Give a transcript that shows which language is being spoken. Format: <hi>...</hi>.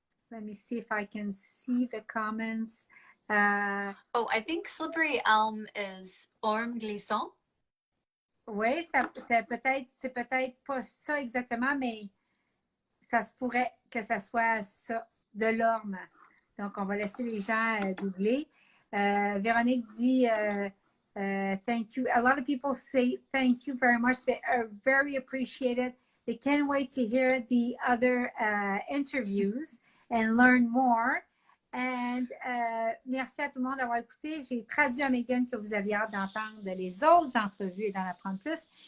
<en>Let me see if I can see the comments. Oh, I think slippery elm is</en> <fr>orme glissant. Oui, c'est peut-être pas ça exactement, mais ça se pourrait que ça soit ça, de l'orme. Donc, on va laisser les gens googler. Véronique dit</fr> <en>thank you. A lot of people say thank you very much. They are very appreciated. They can't wait to hear the other interviews and learn more.</en> <fr>And merci à tout le monde d'avoir écouté. J'ai traduit à Megan que vous aviez hâte d'entendre les autres entrevues et d'en apprendre plus.</fr>